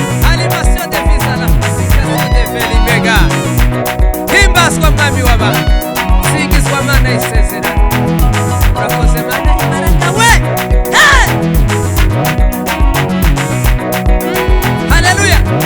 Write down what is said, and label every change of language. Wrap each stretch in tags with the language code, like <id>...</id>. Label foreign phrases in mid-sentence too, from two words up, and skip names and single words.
<fr>Animation de vie à la pacification de Velimega.</fr> <rw>Himbazwa mwami w'abantu. Singizwa Mana y'isezerano. Urakoze Mana y'imbaraga we. Hey! Haleluya.</rw>